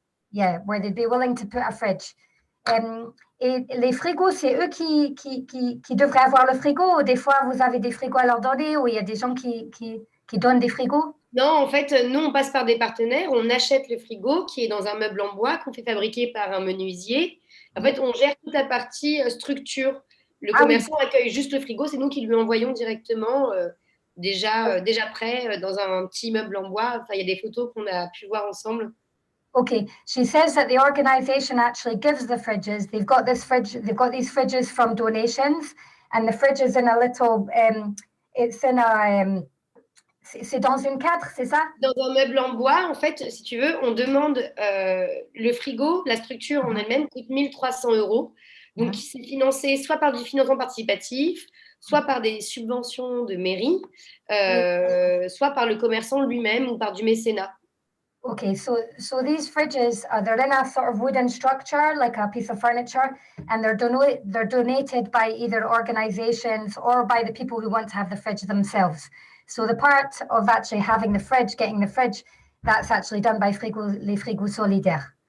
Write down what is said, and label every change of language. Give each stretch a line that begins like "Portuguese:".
English: Yeah, where they'd be willing to put a fridge.
French: Et les frigos, c'est eux qui devraient avoir le frigo, ou des fois vous avez des frigos à leur donner, ou il y a des gens qui donnent des frigos? Non, en fait, nous, on passe par des partenaires, on achète le frigo qui est dans un meuble en bois qu'on fait fabriquer par un menuisier. En fait, on gère toute la partie structure. Le commerçant accueille juste le frigo, c'est nous qui lui envoyons directement déjà prêts dans un petit meuble en bois. Enfin, il y a des photos qu'on a pu voir ensemble.
English: Okay, she says that the organization actually gives the fridges. They've got these fridges from donations, and the fridge is in a little, it's in a,
French: c'est dans une cadre, c'est ça? Dans un meuble en bois, en fait, si tu veux, on demande le frigo, la structure en elle-même coûte 1300 euros. Donc, c'est financé soit par du financement participatif, soit par des subventions de mairie, soit par le commerçant lui-même ou par du mécénat.
English: Okay, so these fridges they're in a sort of wooden structure, like a piece of furniture, and they're donated by either organizations or by the people who want to have the fridge themselves. So the part of actually having the fridge, getting the fridge, that's actually done by les frigos solidaires.